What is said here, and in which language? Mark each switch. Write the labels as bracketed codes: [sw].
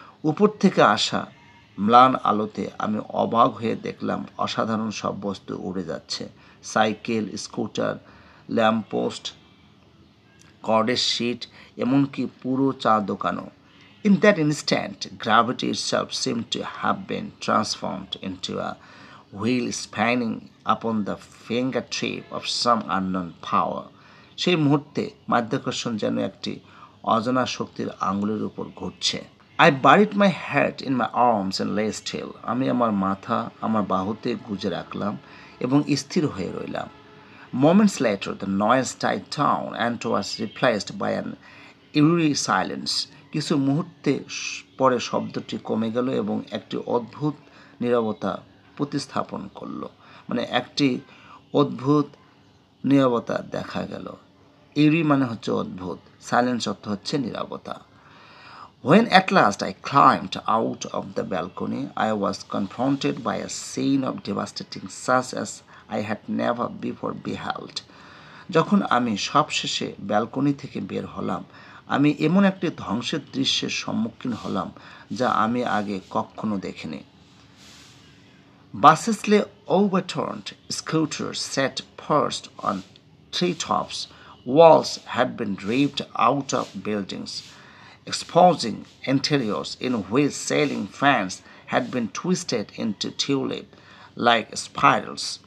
[bn] উপর থেকে আসা ম্লান আলোতে আমি অবাক হয়ে দেখলাম অসাধারণ সব বস্তু উড়ে যাচ্ছে। সাইকেল, স্কুটার, ল্যাম্পপোস্ট, কর্ডের শিট, এমনকি পুরো চা দোকানও। [en] In that instant, gravity itself seemed to have been transformed into a wheel spinning upon the fingertip of some unknown power. [bn] সেই মুহূর্তে মাধ্যাকর্ষণ যেন একটি অজানা শক্তির আঙুলের উপর ঘুরছে। [en] I buried my head in my arms and lay still. [bn] আমি আমার মাথা আমার বাহুতে গুজে রাখলাম এবং স্থির হয়ে রইলাম। [en] Moments later, the noise died down and was replaced by an eerie silence. [bn] কিছু মুহূর্তে পরে শব্দটি কমে গেল এবং একটি অদ্ভুত নীরবতা প্রতিস্থাপন করল। মানে একটি অদ্ভুত নীরবতা দেখা গেল। ইরি মানে হচ্ছে অদ্ভুত, সাইলেন্স অর্থ হচ্ছে নীরবতা। [en] When at last I climbed out of the balcony, I was confronted by a scene of devastating such as I had never before beheld. [bn] যখন আমি সবশেষে ব্যালকনি থেকে বের হলাম, আমি এমন একটি ধ্বংসের দৃশ্যের সম্মুখীন হলাম যা আমি আগে কখনো দেখিনি। [en] Buses lay overturned, scooters sat perched on treetops, walls had been ripped out of buildings, exposing interiors in which ceiling fans had been twisted into tulip-like spirals.